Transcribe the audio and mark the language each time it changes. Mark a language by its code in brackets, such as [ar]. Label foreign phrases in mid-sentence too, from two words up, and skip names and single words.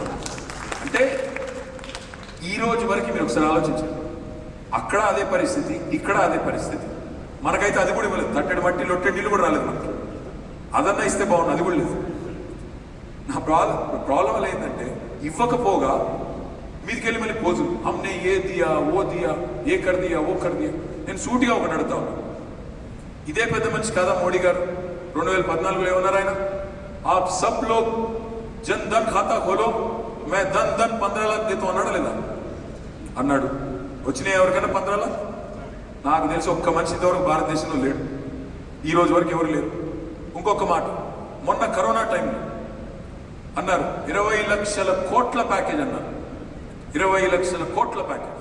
[te] అంటే ఈ రోజు వరకు మీరు ఒకసారి ఆలోచించండి, అక్కడ అదే పరిస్థితి, ఇక్కడ అదే పరిస్థితి. మనకైతే అది కూడా ఇవ్వలేదు, తట్టడు మట్టి లొట్టెడు నీళ్ళు కూడా రాలేదు మనకి. అదన్నా ఇస్తే బాగుంది, అది కూడా లేదు. నా ప్రాబ్లం వల్ల ఏంటంటే ఇవ్వకపోగా మీదికెళ్ళి మళ్ళీ పోజులు, [hi] हमने ये दिया वो दिया, ये कर दिया वो कर दिया. [te] నేను సూటిగా ఒకటి అడుగుతా ఉన్నాను, ఇదే పెద్ద మనిషి కాదా మోడీ గారు? 2014లో ఏమన్నారు ఆయన, [hi] आप सब लोग जन धन खाता खोलो, मैं धन 15 लाख देता [te] అన్నాడా లేదా? అన్నాడు. వచ్చినాయి ఎవరికైనా 15 लाख? నాకు తెలిసి ఒక్క మనిషి ఇంతవరకు భారతదేశంలో లేడు, ఈ రోజు వరకు ఎవరు లేరు. ఇంకొక మాట, మొన్న కరోనా టైంలో అన్నారు 20 లక్షల కోట్ల ప్యాకేజ్ అన్నారు, 20 లక్షల కోట్ల ప్యాకేజ్.